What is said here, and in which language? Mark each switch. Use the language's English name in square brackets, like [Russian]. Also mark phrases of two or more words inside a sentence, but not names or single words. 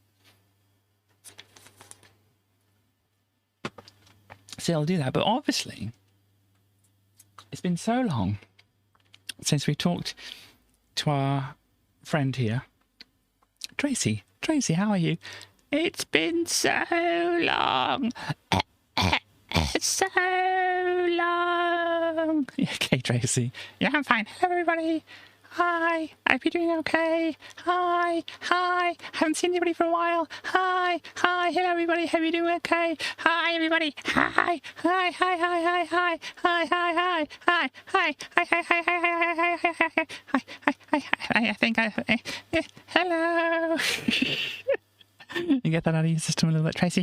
[English] So I'll do that, but obviously it's been so long since we talked to our friend here, Tracy. Tracy, how are you? It's been so long. So long. Okay, Tracy. Yeah, I'm fine. Hello, everybody. Hi. I hope you're doing okay. Hi. Hi. Haven't seen anybody for a while. Hi. Hi. Hello, everybody. Hope you're doing okay. Hi, everybody. Hi. Hi. Hi. Hi. Hi. Hi. Hi. Hi. Hi. Hi. Hi. Hi. Hi. Hi. Hi. Hi. Hi. Hi. Hi. I think hello. You get that out of your system a little bit, Tracy?